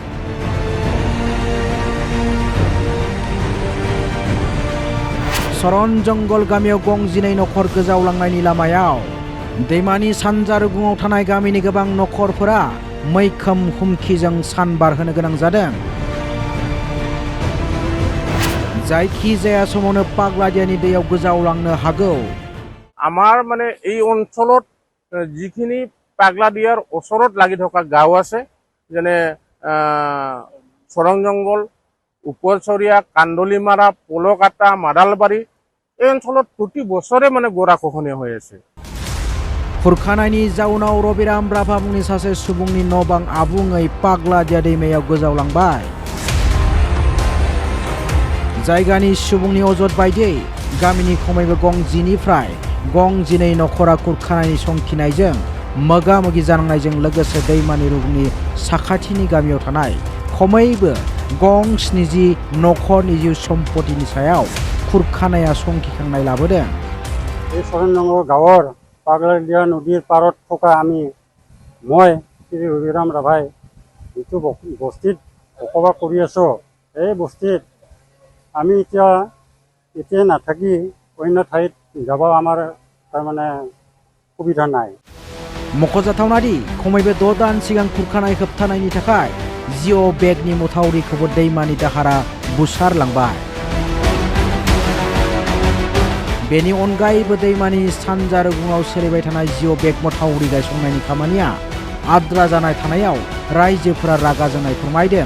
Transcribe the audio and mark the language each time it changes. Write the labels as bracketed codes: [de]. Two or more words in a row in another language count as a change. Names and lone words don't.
[brx] चरनज जंगल गामियाव गंजिनै नखर गोजावलांनायनि लामायाव दैमानि सानजा रुगुङाव थानाय गामिनि गोबां नखरफोरा मैखोम हुमखिजों सान बारहोनो गोनां जादों। जायखिजाया समावनो पाग्लादियानि दैयाव गोजावलांनो हागौ। [as] আমাৰ মানে এই অঞ্চলত যিখিনি পাগলাদিয়াৰ ওচৰত লাগি থকা গাঁও আছে, যেনে চৰং জংগল, উপৰচৰীয়া, কান্দলিমাৰা, পলকাটা, মাদালবাৰী, এই অঞ্চলত প্ৰতি বছৰে মানে গৰাখহনীয়া হৈ আছে। [brx] खुरखानायनि जाउनाव रबिराम ब्राभा मुंनि सासे सुबुंनि न' बां आबुङै पाग्लादिया दैमायाव गोजावलांबाय। जायगानि सुबुंनि अजद बायदियै गामिनि खमैबो गंजिनिफ्राय गंजिनै नखरा खुरखानायनि संखिनायजों मोगा मोगि जानांनायजों लोगोसे दैमानि रुगुंनि साखाथिनि गामियाव थानाय खमैबो गं-70 नखरनि जिउ सम्पतिनि सायाव खुरखानाया संखिखांनाय लाबोदों। [as] এই চৰনজংগল গাঁৱৰ পাগলাদিয়া নদীৰ পাৰত থকা মই শ্ৰী ৰবিৰাম ৰাভাই যিটো বস্তিত বসবাস কৰি আছোঁ, এই বস্তিত আমি এতিয়া নাথাকি অন্য ঠাইত যাব আমাৰ তাৰমানে সুবিধা নাই। [brx] मख'जाथावनादि खमैबो 6 दान सिगां खुरखानाय होबथानायनि थाखाय जिअ बेगनि मथावरिखौबो दैमानि दाहारा बुसारलांबाय। बेनि अनगायैबो दैमानि सानजा रुगुङाव सोलिबाय थानाय जिअ बेग मथावरि गायसंनायनि खामानिया आद्रा जानाय थानायाव रायजोफोरा रागा जोंनाय फोरमायदों।